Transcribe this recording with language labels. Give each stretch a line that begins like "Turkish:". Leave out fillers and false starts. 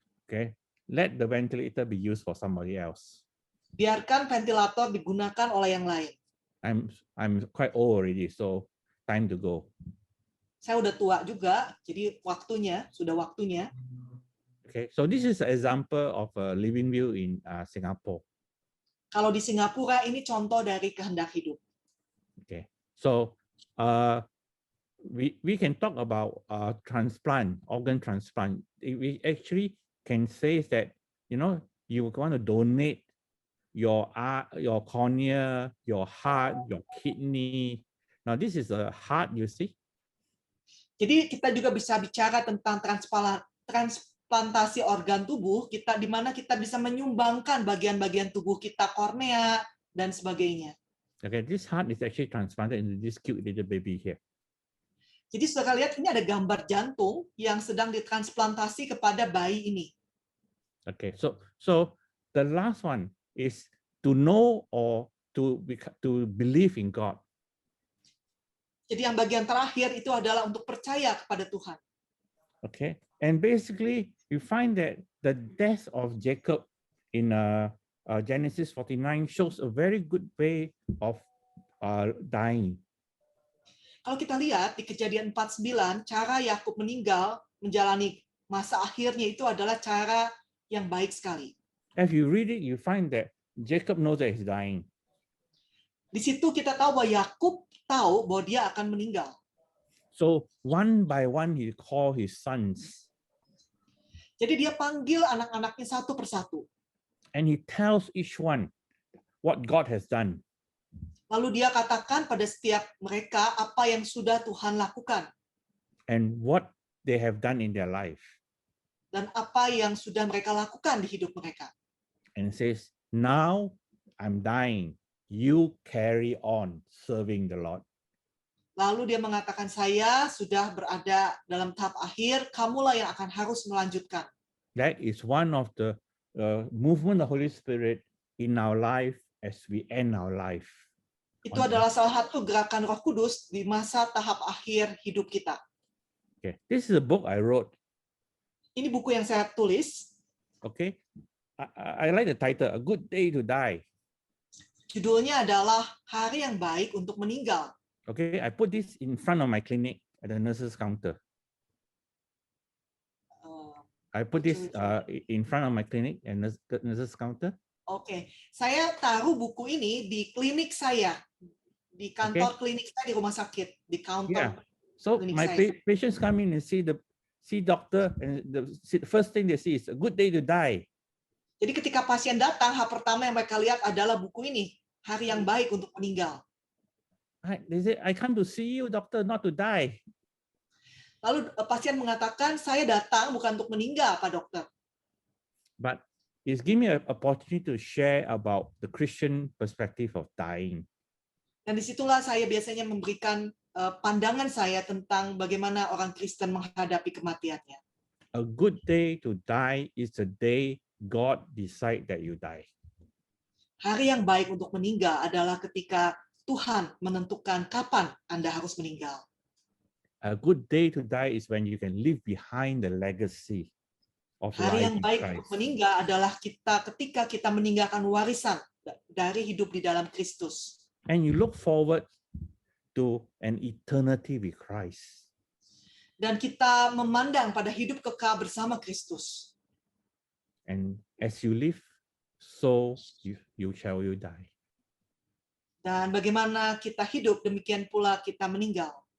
English: Okay, let the ventilator be used for somebody else.
Indonesian: Biarkan ventilator digunakan oleh yang lain.
English: I'm quite old already, so time to go.
Indonesian: Saya udah tua juga, jadi sudah waktunya.
English: Okay, so this is an example of a living view in Singapore.
Indonesian: Kalau di Singapura ini contoh dari kehendak hidup.
English: Okay, so we can talk about transplant, organ transplant. We actually can say that, you know, you want to donate your cornea, your heart, your kidney. Now this is a heart, you see.
Indonesian: Jadi kita juga bisa bicara tentang transplantasi organ tubuh kita, di mana kita bisa menyumbangkan bagian-bagian tubuh kita, kornea dan sebagainya.
English: Okay, this heart is actually transplanted into this cute little baby here.
Indonesian: Jadi saudara lihat ini ada gambar jantung yang sedang ditransplantasi kepada bayi ini.
English: Okay, so the last one is to know or to believe in God.
Indonesian: Jadi yang bagian terakhir itu adalah untuk percaya kepada Tuhan.
English: Okay, and basically you find that the death of Jacob in Genesis 49 shows a very good way of dying.
Indonesian: Kalau kita lihat di Kejadian 49, cara Yakub meninggal menjalani masa akhirnya itu adalah cara yang baik sekali.
English: If you read it, you find that Jacob knows that he's dying.
Indonesian: Di situ kita tahu bahwa Yakub tahu bahwa dia akan meninggal.
English: So one by one he called his sons.
Indonesian: Jadi dia panggil anak-anaknya satu persatu.
English: And he tells each one what God has done.
Indonesian: Lalu dia katakan pada setiap mereka apa yang sudah Tuhan lakukan.
English: And what they have done in their life.
Indonesian: Dan apa yang sudah mereka lakukan di hidup mereka.
English: And says, now I'm dying. You carry on serving the Lord.
Indonesian: Lalu dia mengatakan, saya sudah berada dalam tahap akhir, kamulah yang akan harus melanjutkan.
English: That is one of the movement of the Holy Spirit in our life as we end our life.
Indonesian: Itu adalah salah satu gerakan Roh Kudus di masa tahap akhir hidup kita.
English: Okay, this is a book I wrote.
Indonesian: Ini buku yang saya tulis.
English: Okay, I like the title, A Good Day to Die.
Indonesian: Judulnya adalah Hari yang Baik untuk Meninggal.
English: Okay, I put this in front of my clinic at the nurse's counter. I put this in front of my clinic and nurse's counter.
Indonesian: Oke, saya taruh buku ini di klinik saya, di kantor klinik saya di rumah sakit, di counter. Yeah.
English: So my patients come in and see doctor, and the first thing they see is A Good Day to Die.
Indonesian: Jadi ketika pasien datang, hal pertama yang mereka lihat adalah buku ini, Hari yang Baik untuk Meninggal.
English: They say, I come to see you, doctor, not to die.
Indonesian: Lalu pasien mengatakan, saya datang bukan untuk meninggal, Pak Dokter.
English: But it's give me an opportunity to share about the Christian perspective of dying.
Indonesian: Dan disitulah saya biasanya memberikan pandangan saya tentang bagaimana orang Kristen menghadapi kematiannya.
English: A good day to die is the day God decide that you die.
Indonesian: Hari yang baik untuk meninggal adalah ketika Tuhan menentukan kapan Anda harus meninggal.
English: A good day to die is when you can leave behind the legacy of life.
Indonesian: Hari yang baik untuk meninggal adalah ketika kita meninggalkan warisan dari hidup di dalam Kristus.
English: And you look forward to an eternity with Christ.
Indonesian: Dan kita memandang pada hidup kekal bersama Kristus.
English: And as you live, so you die.
Indonesian: Dan bagaimana kita hidup, demikian pula kita meninggal.